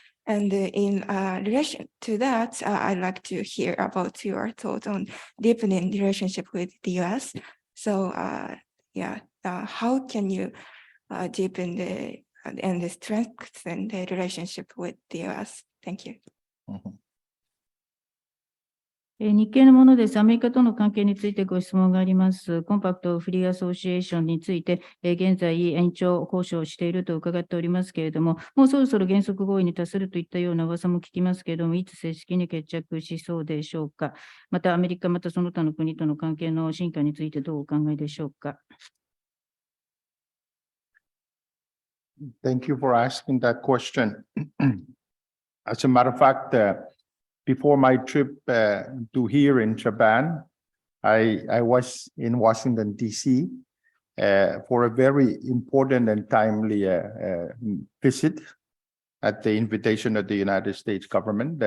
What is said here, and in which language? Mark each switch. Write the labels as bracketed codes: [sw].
[en] And in relation to that, I'd like to hear about your thoughts on deepening the relationship with the US. So how can you deepen and strengthen the relationship with the US? Thank you. [ja] 日経のものです。アメリカとの関係についてご質問があります。コンパクトフリーアソシエーションについて、現在延長交渉をしていると伺っておりますけれども、もうそろそろ原則合意に達するといったような噂も聞きますけれども、いつ正式に決着しそうでしょうか。またアメリカ、またその他の国との関係の進化についてどうお考えでしょうか。 [en] Thank you for asking that question. As a matter of fact, before my trip to here in Japan, I was in Washington, D.C. For a very important and timely visit at the invitation of the United States government.